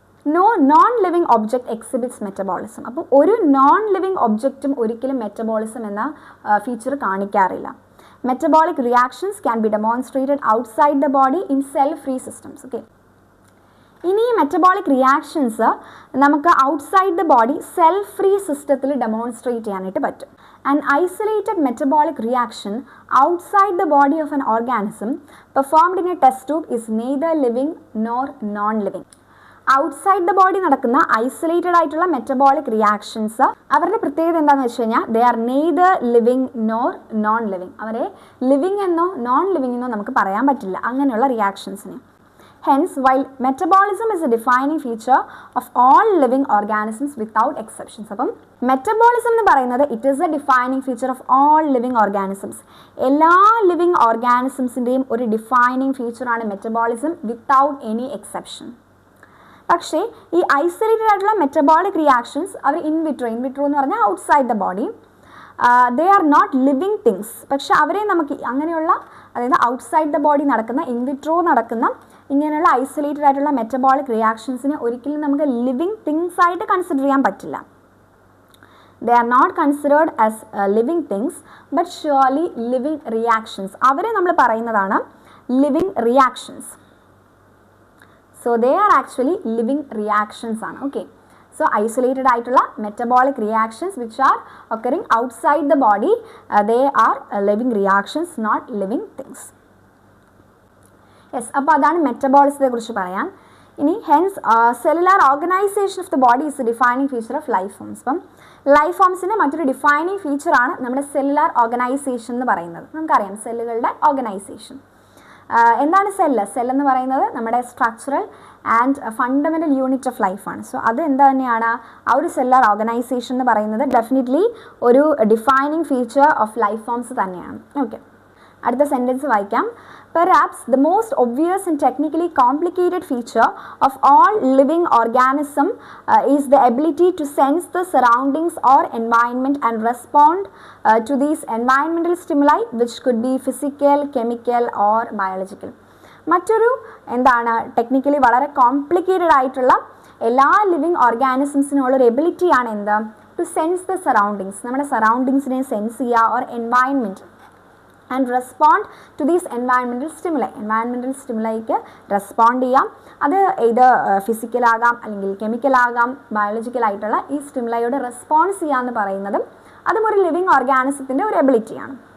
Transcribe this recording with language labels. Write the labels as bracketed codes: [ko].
[en] No non living object exhibits metabolism. [ml] അപ്പോൾ ഒരു non living ഒബ്ജക്റ്റും ഒരിക്കലും മെറ്റബോളിസം എന്ന ഫീച്ചർ കാണിക്കാറില്ല. [en] Metabolic reactions can be demonstrated outside the body in cell free systems. [ml] Okay, ഇനി ഈ metabolic reactions നമുക്ക് outside the body cell free സിസ്റ്റത്തിൽ demonstrate ചെയ്യാനായിട്ട് പറ്റും. [en] An isolated metabolic reaction outside the body of an organism performed in a test tube is neither living nor non-living. [ml] Outside the body നടക്കുന്ന isolated ആയിട്ടുള്ള metabolic reactions അവരുടെ പ്രത്യേകത എന്താണെന്ന് വെച്ച് കഴിഞ്ഞാൽ [en] They are neither living nor non living. [ml] അവരെ living എന്നോ non living എന്നോ നമുക്ക് പറയാൻ പറ്റില്ല അങ്ങനെയുള്ള റിയാക്ഷൻസിനെ. [en] Hence, while metabolism is a defining feature of all living organisms without exceptions. അപ്പം metabolism [ml] എന്ന് പറയുന്നത് [en] It is a defining feature of all living organisms. [ml] എല്ലാ ലിവിങ് ഓർഗാനിസംസിൻ്റെയും ഒരു defining ഫീച്ചറാണ് metabolism [en] Without any exception. [ml] പക്ഷേ ഈ ഐസൊലേറ്റഡ് ആയിട്ടുള്ള മെറ്റബോളിക് റിയാക്ഷൻസ് അവർ in vitro എന്ന് പറഞ്ഞാൽ outside the body, [en] They are not living things. [ml] പക്ഷെ അവരെ നമുക്ക് അങ്ങനെയുള്ള അതായത് ഔട്ട്സൈഡ് ദ ബോഡി നടക്കുന്ന ഇൻവിട്രോ നടക്കുന്ന ഇങ്ങനെയുള്ള ഐസൊലേറ്റഡ് ആയിട്ടുള്ള മെറ്റബോളിക് റിയാക്ഷൻസിനെ ഒരിക്കലും നമുക്ക് ലിവിങ് തിങ്സ് ആയിട്ട് കൺസിഡർ ചെയ്യാൻ പറ്റില്ല. [en] They are not considered as living things but surely living reactions. [ml] അവരെ നമ്മൾ പറയുന്നതാണ് living reactions. [en] So they are actually living reactions ആണ്. Okay, so isolated ആയിട്ടുള്ള metabolic reactions which are occurring outside the body, they are living reactions, not living things. Yes, [ml] അപ്പോൾ അതാണ് മെറ്റബോളിസത്തെ കുറിച്ച് പറയാൻ. [en] ഇനി hence cellular organisation of the body is a defining feature of life forms. [ml] അപ്പം life ഫോംസിൻ്റെ മറ്റൊരു defining ഫീച്ചറാണ് നമ്മുടെ cellular organisation എന്ന് പറയുന്നത്. നമുക്കറിയാം സെല്ലുകളുടെ ഓർഗനൈസേഷൻ. എന്താണ് സെല്ല്? സെല്ലെന്ന് പറയുന്നത് നമ്മുടെ structural and fundamental unit of ലൈഫാണ്. സോ അത് എന്താ തന്നെയാണ് ആ ഒരു സെല്ലുലാർ ഓർഗനൈസേഷൻ എന്ന് പറയുന്നത് ഡെഫിനറ്റ്ലി ഒരു defining feature of life forms തന്നെയാണ്. ഓക്കെ, അടുത്ത സെൻറ്റൻസ് വായിക്കാം. [en] Perhaps the most obvious and technically complicated feature of all living organism is the ability to sense the surroundings or environment and respond to these environmental stimuli which could be physical, chemical or biological. [ml] മറ്റൊരു എന്താണ് technically വളരെ complicated ആയിട്ടുള്ള എല്ലാ living ഓർഗാനിസംസിനുള്ളൊരു എബിലിറ്റിയാണ് എന്ത്? [en] To sense the surroundings. [ml] നമ്മുടെ സറൗണ്ടിങ്സിനെ sense ചെയ്യുക [en] Or environment and respond to these environmental stimuli. [ml] Environmental സ്റ്റിമുലൈക്ക് respond ചെയ്യാം. അത് ഇത് ഫിസിക്കലാകാം അല്ലെങ്കിൽ കെമിക്കലാകാം ബയോളജിക്കലായിട്ടുള്ള ഈ സ്റ്റിമുലൈയോട് റെസ്പോൺസ് ചെയ്യുക എന്ന് പറയുന്നതും അതും ഒരു ലിവിങ് ഓർഗാനിസത്തിൻ്റെ ഒരു എബിലിറ്റിയാണ്.